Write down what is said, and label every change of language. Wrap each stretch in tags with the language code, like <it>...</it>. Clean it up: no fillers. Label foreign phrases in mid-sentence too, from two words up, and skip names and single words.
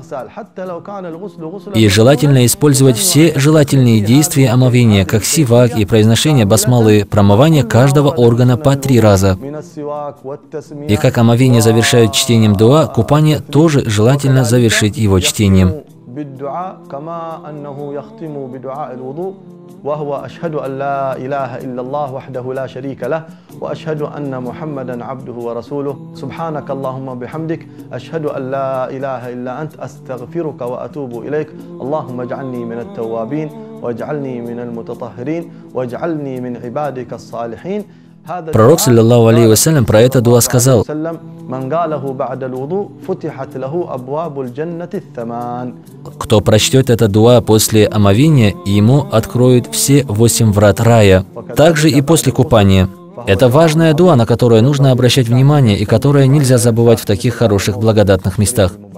<ru>И желательно использовать все желательные действия омовения, как сивак и произношение басмалы, промывание каждого органа по 3 раза. И как омовение завершают чтением дуа, купание тоже желательно завершить его чтением.</ru> <ar>وهو أشهد أن لا إله إلا الله وحده لا شريك له وأشهد أن محمدا عبده ورسوله سبحانك اللهم بحمدك أشهد أن لا إله إلا أنت أستغفرك وأتوب إليك اللهم اجعلني من التوابين واجعلني من المتطهرين واجعلني من عبادك الصالحين. Пророк, صلى الله عليه وسلم,</ar> <ru>про это дуа сказал: кто прочтет это дуа после омовения, ему откроют все 8 врат рая. Также и после купания. Это важная дуа, на которую нужно обращать внимание и которое нельзя забывать в таких хороших благодатных местах.</ru>